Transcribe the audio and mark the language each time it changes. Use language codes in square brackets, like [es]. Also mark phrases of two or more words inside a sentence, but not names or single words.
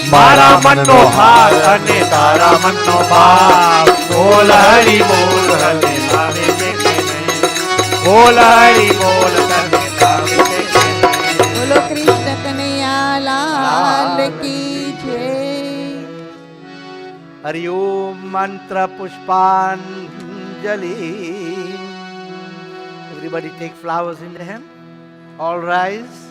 [gu] મારા મનનો ભાર અને તારા મનનો ભાવ બોલ હરી બોલ તને ભાવે છે કે નહીં? બોલ હરી બોલ તને ભાવે છે કે નહીં? [hi] बोलो कृष्ण कन्हैया लाल की जय. [sa] हरि ओम मंत्र पुष्पांजलि. [en] Everybody take flowers in the hand. All rise.